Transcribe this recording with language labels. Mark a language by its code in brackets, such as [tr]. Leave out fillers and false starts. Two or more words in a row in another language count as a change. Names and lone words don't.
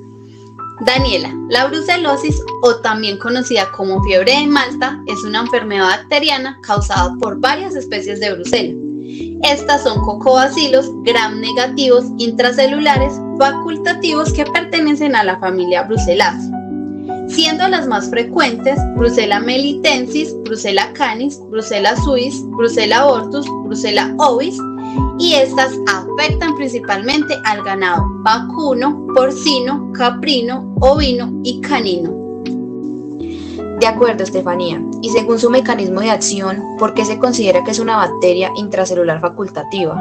[es] Daniela, la brucelosis, o también conocida como fiebre de Malta, es una enfermedad bacteriana causada por varias especies de brucela. Estas son cocobacilos gram negativos intracelulares facultativos que pertenecen a la familia Brucellaceae, siendo las más frecuentes Brucella melitensis, Brucella canis, Brucella suis, Brucella abortus, Brucella ovis, y estas afectan principalmente al ganado vacuno, porcino, caprino, ovino y canino. De acuerdo, Estefanía. Y según su mecanismo de acción, ¿por qué se considera que es una bacteria intracelular facultativa?